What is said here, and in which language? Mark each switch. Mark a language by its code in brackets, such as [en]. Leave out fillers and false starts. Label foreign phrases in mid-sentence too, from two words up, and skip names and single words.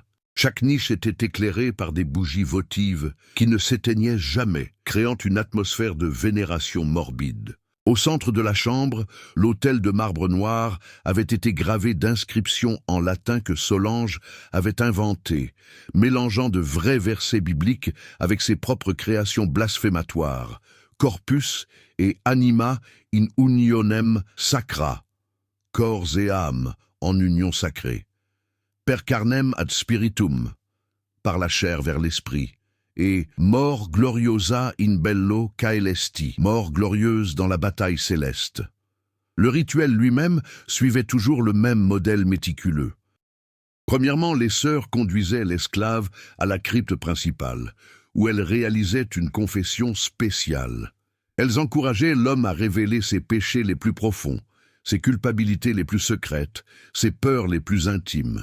[fr] Chaque niche était éclairée par des bougies votives qui ne s'éteignaient jamais, créant une atmosphère de vénération morbide. Au centre de la chambre, l'autel de marbre noir avait été gravé d'inscriptions en latin que Solange avait inventées, mélangeant de vrais versets bibliques avec ses propres créations blasphématoires, [la] corpus et anima in unionem sacra, [fr] corps et âme en union sacrée, [la] per carnem ad spiritum, [fr] par la chair vers l'esprit, et mort [la] gloriosa in bello caelesti, [fr] mort glorieuse dans la bataille céleste. Le rituel lui-même suivait toujours le même modèle méticuleux. Premièrement, les sœurs conduisaient l'esclave à la crypte principale, où elle réalisait une confession spéciale. Elles encourageaient l'homme à révéler ses péchés les plus profonds, ses culpabilités les plus secrètes, ses peurs les plus intimes.